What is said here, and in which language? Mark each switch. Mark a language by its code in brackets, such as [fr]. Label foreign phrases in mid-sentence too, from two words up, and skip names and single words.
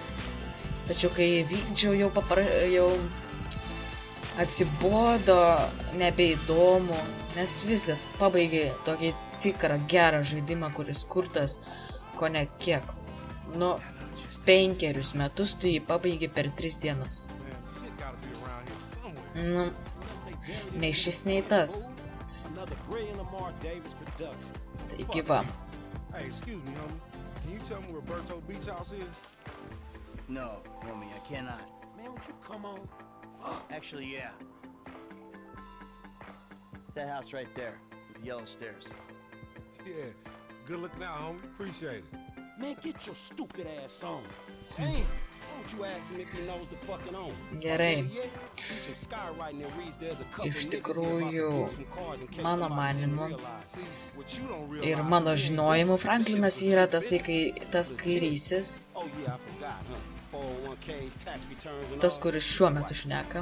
[lt] Tačiau kai vykdžiau, jau atsibodo, nebeįdomu, nes viskas pabaigė tokį tikrą gerą žaidimą, kuris kurtas kone kiek. 5 metus tu jį pabaigė per 3 dienas. Nei šis, nei tas. Taigi va. [en] Hey, excuse me, homie. Can you tell me where Berto Beach House is? No, homie, I cannot. Man, would you come on? Actually, yeah. It's that house right there, with the yellow stairs. Yeah. Good looking out, homie. Appreciate it. Man, get your stupid ass on. Damn. Why don't you ask him if he knows the fucking owner? [lt] Gerai. Iš tikrųjų, mano manimu ir mano žinojimu, Franklinas yra tas kairysis, tas, kuris šiuo metu šneka.